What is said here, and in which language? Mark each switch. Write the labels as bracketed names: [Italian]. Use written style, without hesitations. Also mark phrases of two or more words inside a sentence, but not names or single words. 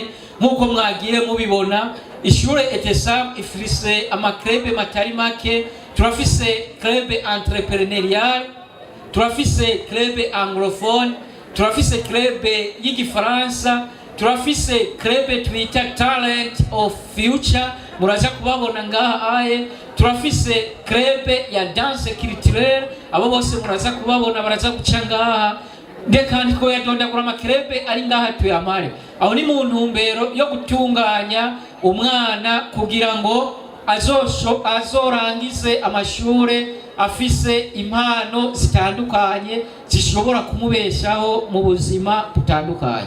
[Rundi] Nkuko mwagiye mubibona, ishure ETESAM ifise amakrebe matari make. Turafise krebe entrepreneurial, turafise krebe anglophone, turafise krebe y'igifaransa, turafise krebe twita [English] talent of future, [Rundi] muraza kubabona ngaha aye. Turafise krebe ya [French] danse culturelle, [Rundi] abo bose muraza kubabona baraza guca ngaha. Ndekandi ko yadondagura amakrebe ari ngaha tuyamare. Aho ni mu ntumbero yo gutunganya umwana kugira ngo azorangize amashure afise impano zitandukanye zishobora kumubeshaho mu buzima butandukanye.